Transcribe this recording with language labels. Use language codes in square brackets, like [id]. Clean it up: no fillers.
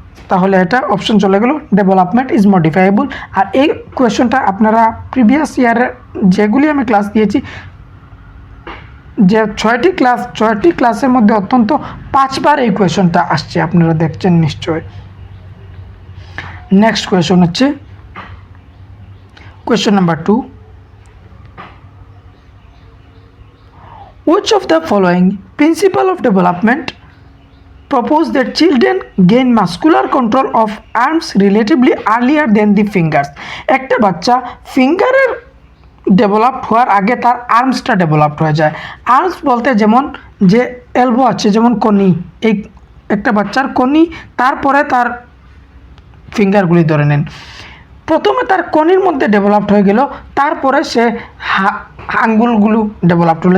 [bn] তাহলে এটা অপশন চলে গেল [en] Development is modifiable. [bn] আর এই কোয়েশনটা আপনারা প্রিভিয়াস ইয়ারের যেগুলি আমি ক্লাস দিয়েছি, যে 6টি ক্লাসের মধ্যে অত্যন্ত 5বার এই কোয়েশনটা আসছে, আপনারা দেখছেন নিশ্চয়। নেক্সট কোয়েশন হচ্ছে question number 2, [en] which of the following principle of development propose that children gain muscular control of arms relatively earlier than the fingers? [bn] একটা বাচ্চা ফিঙ্গারের ডেভেলপ হওয়ার আগে তার আর্মসটা ডেভেলপড হয়ে যায়। আর্মস বলতে যেমন যে এলবো আছে, যেমন কনি, এই একটা বাচ্চার কনি, তারপরে তার ফিঙ্গারগুলি ধরে নেন। প্রথমে তার কনির মধ্যে ডেভেলপড হয়ে গেল, তারপরে সে আঙ্গুলগুলো ডেভেলপড হলো।